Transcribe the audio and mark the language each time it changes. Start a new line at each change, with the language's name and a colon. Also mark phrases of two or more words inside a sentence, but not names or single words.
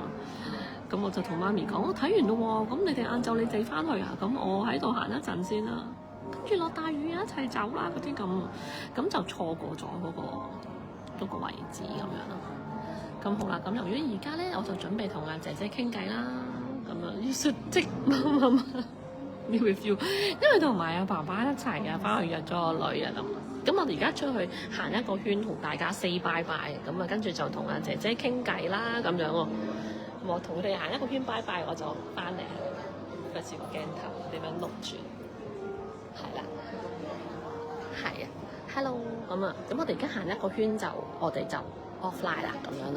Cantonese: 咁我就同媽咪講，我睇完咯喎，咁你哋晏晝你哋翻去啊？咁我喺度行一陣先啦，跟住落大雨啊，一齊走啦嗰啲咁就錯過咗嗰個位置咁樣咯。咁好啦，咁由於而家咧，我就準備同阿姐姐傾偈啦，咁樣於是即你會 feel， 因為同埋阿爸爸一齊啊，翻去約咗個女啊咁我哋而家出去行一個圈，同大家
English: say bye bye，
Cantonese: 咁啊跟住就同阿姐姐傾偈啦咁樣喎。我同佢哋行一個圈拜拜，我就翻嚟，費事個鏡頭點樣錄住，係啦，係啊 ，hello 咁啊，咁我哋而家行一個圈我哋就 offline 啦咁樣啦。